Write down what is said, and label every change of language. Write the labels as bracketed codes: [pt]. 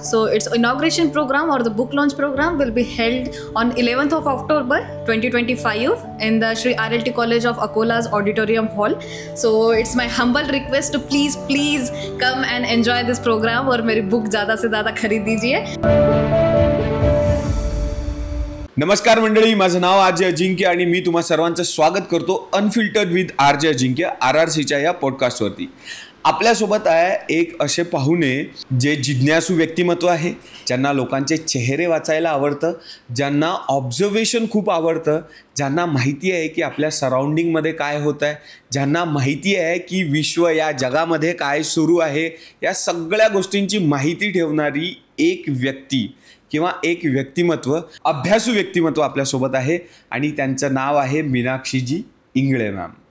[en] So it's inauguration program और the book launch program will be held on 11th of October 2025 in the Sri RLT College of Akola's Auditorium Hall. So it's my humble request to please come and enjoy this program [hi] और मेरी book ज़्यादा से ज़्यादा खरीद दीजिए. [mr] नमस्कार मंडळी, माझं नाव RJ अजिंक्य आणि मी तुम्हा सर्वांचं स्वागत करतो अनफिल्टर्ड विथ आरजे अजिंक्य RRCच्या या पॉडकास्टवरती. आपल्यासोबत आहे एक असे पाहुणे जे जिज्ञासू व्यक्तिमत्व आहे, ज्यांना लोकांचे चेहरे वाचायला आवडतं, ज्यांना ऑब्झर्वेशन खूप आवडतं, ज्यांना माहिती आहे की आपल्या सराउंडिंगमध्ये काय होत आहे, ज्यांना माहिती आहे की विश्व या जगामध्ये काय सुरू आहे, या सगळ्या गोष्टींची माहिती ठेवणारी एक व्यक्ती किंवा एक व्यक्तिमत्व, अभ्यासू व्यक्तिमत्व आपल्यासोबत आहे आणि त्यांचं नाव आहे मीनाक्षीजी इंगळे मॅम.